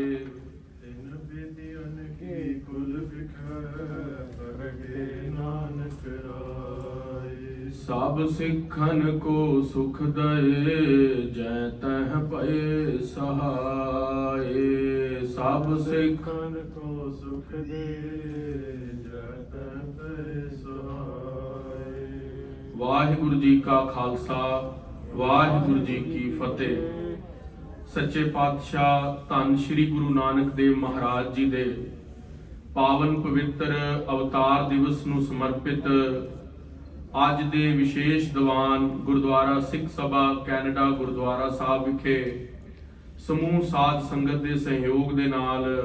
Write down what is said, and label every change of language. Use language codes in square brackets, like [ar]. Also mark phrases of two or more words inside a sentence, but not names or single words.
[bra] तिन विधियन की कुल बिखै प्रगटे नानक राय। सब सिखन को सुख दए जै तह पए सहाय। सब सिखन सिखन को सुख दे जय तह सहाय। [pa] ਵਾਹਿਗੁਰੂ ਜੀ ਕਾ ਖਾਲਸਾ ਵਾਹਿਗੁਰੂ ਜੀ ਕੀ ਫਤਿਹ। ਸੱਚੇ ਪਾਤਸ਼ਾਹ ਧੰਨ ਸ਼੍ਰੀ ਗੁਰੂ ਨਾਨਕ ਦੇਵ ਮਹਾਰਾਜ ਜੀ ਦੇ ਪਾਵਨ ਪਵਿੱਤਰ ਅਵਤਾਰ ਦਿਵਸ ਨੂੰ ਸਮਰਪਿਤ ਅੱਜ ਦੇ ਵਿਸ਼ੇਸ਼ ਦੀਵਾਨ ਗੁਰਦੁਆਰਾ ਸਿੱਖ ਸਭਾ ਕੈਨੇਡਾ ਗੁਰਦੁਆਰਾ ਸਾਹਿਬ ਵਿਖੇ ਸਮੂਹ ਸਾਧ ਸੰਗਤ ਦੇ ਸਹਿਯੋਗ ਦੇ ਨਾਲ